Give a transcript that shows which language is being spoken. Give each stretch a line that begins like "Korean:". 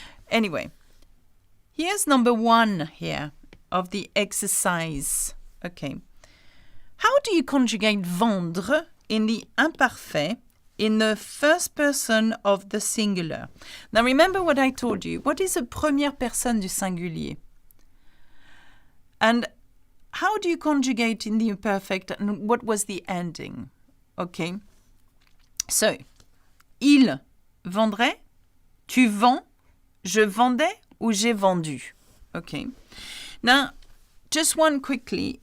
English: Anyway, here's number 1 here of the exercise. Okay. How do you conjugate vendre in the imperfect in the first person of the singular? Now remember what I told you. What is a
French: première personne du singulier?
English: And how do you conjugate in the imperfect, and what was the ending?
French: Okay. So, il vendrait, tu vends, je vendais, ou j'ai vendu. Okay.
English: Now, just one quickly.